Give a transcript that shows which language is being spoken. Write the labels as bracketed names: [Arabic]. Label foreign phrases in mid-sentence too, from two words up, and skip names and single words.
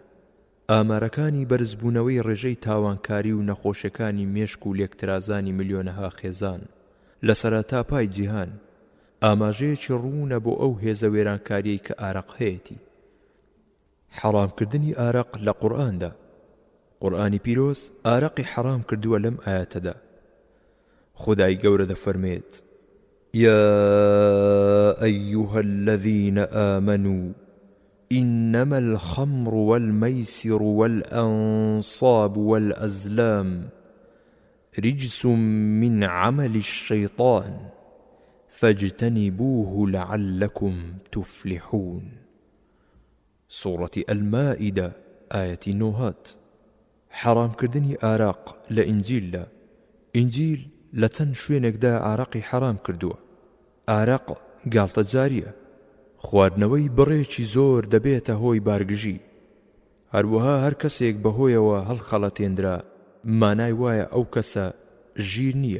[Central Kurdish] ئامارەکانی بەرزبوونەوەی ڕێژەی تاوانکاری و نەخۆشیەکانی مێشک و لێکترازانی ملیۆنەها خێزان لە سەرەتا پای جیهان ئاماژەیەکی ڕوونە بۆ ئەو هێزە وێرانکاریەی کە ئارەق هەیەتی. حەرامکردنی ئارەق لە قورئاندا. قورئانی پیرۆز ئارەقی حەرام کردووە لەم ئاەتەدا. خودای گەورە دەفەرمێت: [Arabic] يا أيها الذين آمنوا إنما الخمر والميسر والأنصاب والأزلام رجس من عمل الشيطان فاجتنبوه لعلكم تفلحون. سورة المائدة آية نوهات. [Central Kurdish] حرام كردني آراق لإنجيل ئینجیل لە چەند شوێنێکدا ئاراقی حرام کردووە. ئاراق گاڵتە جاریە، خواردنەوەی بڕێکی زۆر دەبێتە هۆی بارگژی. هەروەها هەر کەسێک بەهۆیەوە هەڵخەڵەتێنرا مانای وایە ئەو کەسە ژیر نییە.